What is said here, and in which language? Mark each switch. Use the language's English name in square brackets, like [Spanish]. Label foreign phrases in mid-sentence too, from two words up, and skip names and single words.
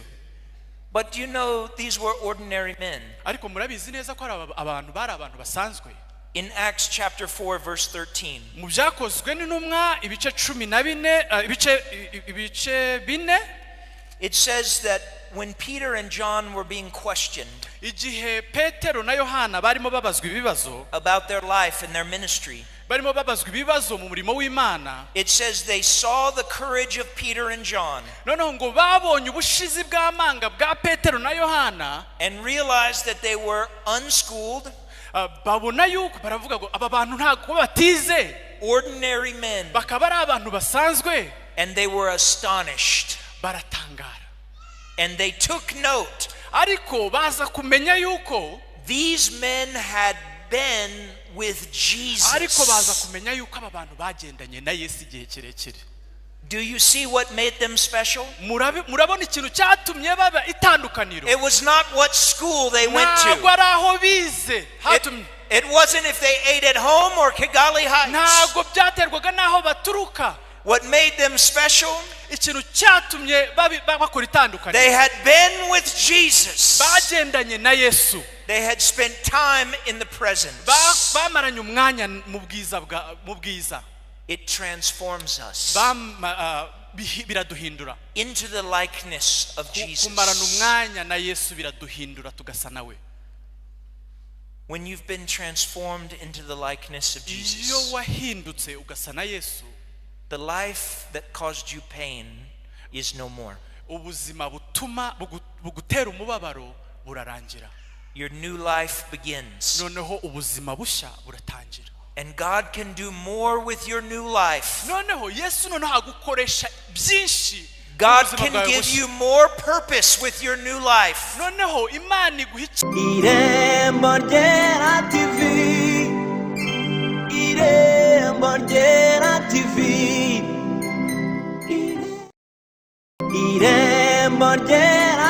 [English] But you know, these were ordinary men. [Kinyarwanda] Ariko murabizi neza ko abantu bari abantu basanzwe. [English] In Acts chapter 4 verse 13, [Kinyarwanda] Mu byakozwe n'intumwa ibice 14 ibice 4, [English] it says that when Peter and John were being questioned [Kinyarwanda] igihe Petero na Yohana barimo babazwa ibibazo, [English] about their life and their ministry, [Kinyarwanda] barimo babazwa ibibazo mu murimo w'Imana, [English] it says they saw the courage of Peter and John [Kinyarwanda] noneho ngo babonye ubushizi bw'amanga bwa Petero na Yohana, [English] and realized that they were unschooled, [Kinyarwanda] babona yuko baravuga ngo aba bantu ntabwo batize, [English] ordinary men, [Kinyarwanda] bakaba ari abantu basanzwe, [English] and they were astonished. [Kinyarwanda] baratangara. [English] And they took note. [Kinyarwanda] Ariko baza kumenya yuko [English] These men had been with [Kinyarwanda] ariko baza [English] Jesus. [Kinyarwanda] kumenya yuko aba bantu bagendanye na Yesu igihe kirekire. [English] Do you see what made them special? [Kinyarwanda] Murabona ikintu cyatumye baba itandukaniro. [English] It was not what school they went [Kinyarwanda] Ntabwo [English] to. [Kinyarwanda] ari aho bize hatumye. [English] It wasn't if they ate at home or Kigali Heights. [Kinyarwanda] Ntabwo byaterwaga n'aho baturuka. [English] What made them special? [Kinyarwanda] Ikintu cyatumye bakora itandukaniro. [English] They had been with Jesus. [Kinyarwanda] Bagendanye na Yesu. [English] They had spent time in the presence. [Kinyarwanda] Bamaranye umwanya mu bwiza. [English] It transforms us [Kinyarwanda] biraduhindura [English] into the likeness of Jesus. [Kinyarwanda] Kumarana umwanya na Yesu biraduhindura tugasa nawe. [English] When you've been transformed into the likeness of [Kinyarwanda] iyo [English] Jesus, [Kinyarwanda] wahindutse ugasa na Yesu, [English] the life that caused you pain is no more. [Kinyarwanda] ubuzima butuma bugutera umubabaro burarangira. [English] Your new life begins. [Kinyarwanda] Noneho ubuzima bushya buratangira. [English] And God can do more with your new life. [Kinyarwanda] Noneho Yesu noneho agukoresha byinshi. [English] God can give you more purpose with your new life. [Kinyarwanda] Noneho Imana iguha Irembo ryera TV. Irembo ryera TV. Irembo ryera